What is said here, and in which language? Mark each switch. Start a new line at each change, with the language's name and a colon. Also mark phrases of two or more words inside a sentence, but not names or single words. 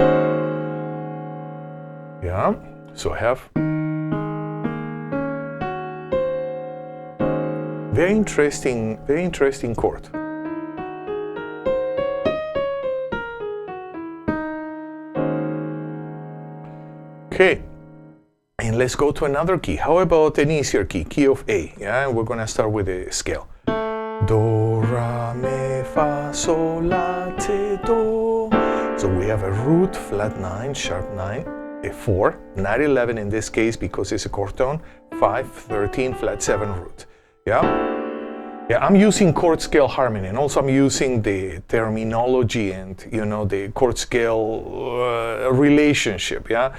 English: Yeah, so I have very interesting chord. Okay. And let's go to another key. How about an easier key, key of A? Yeah, and we're gonna start with a scale. Do, ra, mi, fa, sol, la, ti, do. So we have a root, flat 9, sharp 9, a 4, not 11 in this case because it's a chord tone, 5, 13, flat 7 root. Yeah? Yeah, I'm using chord scale harmony, and also I'm using the terminology and, you know, the chord scale relationship, yeah?